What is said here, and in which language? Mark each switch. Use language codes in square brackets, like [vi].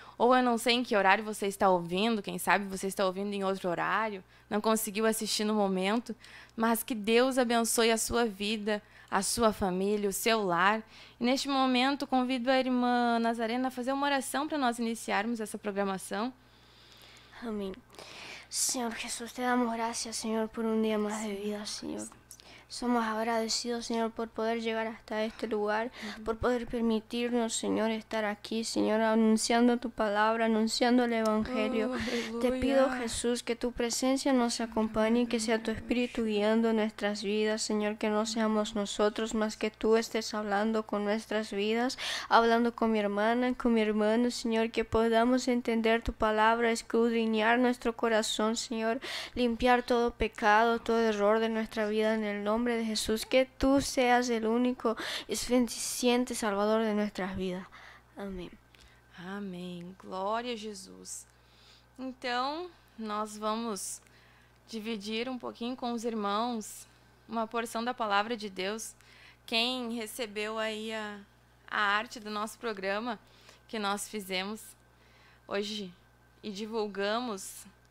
[pt] Ou eu não sei em que horário você está ouvindo, quem sabe você está ouvindo em outro horário, não conseguiu assistir no momento, mas que Deus abençoe a sua vida, a sua família, o seu lar. E neste momento convido a Irmã Nazarena a fazer uma oração para nós iniciarmos essa programação. Amém. [es] Senhor Jesús, te damos gracias, Señor, por un día más de vida, Señor. Somos agradecidos, Señor, por poder llegar hasta este lugar, por poder permitirnos, Señor, estar aquí, Señor, anunciando tu palabra, anunciando el Evangelio. Te pido, Jesús, que tu presencia nos acompañe, que sea tu Espíritu guiando nuestras vidas, Señor, que no seamos nosotros, más que tú estés hablando con nuestras vidas, hablando con mi hermana, con mi hermano, Señor, que podamos entender tu palabra, escudriñar nuestro corazón, Señor, limpiar todo pecado, todo error de nuestra vida en el nombre de Jesús, que tú seas el único y suficiente Salvador de nuestras vidas. [pt] Amém. Amém. Glória a Jesus. Então, nós vamos dividir um pouquinho com os irmãos uma porção da palavra de Deus. Quem recebeu aí a arte do nosso programa que nós fizemos hoje e divulgamos